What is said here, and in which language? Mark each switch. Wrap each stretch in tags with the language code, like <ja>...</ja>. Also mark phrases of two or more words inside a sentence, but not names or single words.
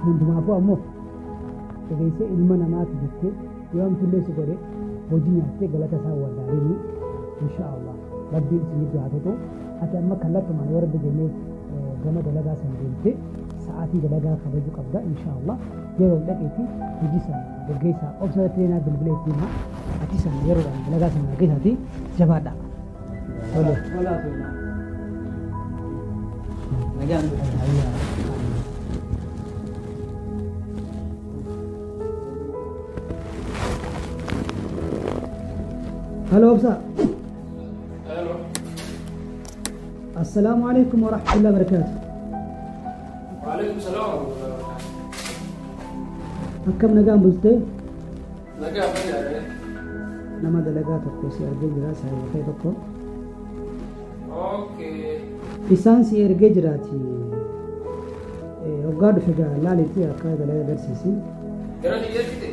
<om>hundumaafuu ammoo dhageessee ilma namaati jettee yoo amtullee si godhe hojii nyaattee galata isaa wallaalini inshaallah rabbiin isinii du'aatatu ati amma kallattumaan yoo rabbi jennee gama dalagaa san deemtee sa'aatii dalagaa kabajuu qabda inshaallah yeroo dhaqeetti hojii san gaggeessaa obsatti naa bilbilee ittiin haa ati san yeroodhaan dalagaa san gaggeessaati jabaadha.</om> <ar>هلا وبسا. الو. السلام عليكم ورحمة الله وبركاته. وعليكم السلام ورحمة الله وبركاته.</ar> <om>akkam nagaan bultee Nagaa fayyadee. nama dalagaa tokko si argee jira saayifate tokko Okay. isaan si ergee jiraati hoggaa dhufe gaa laalitti akka dalagaa agarsiisi Gara dhiyeessite.</om>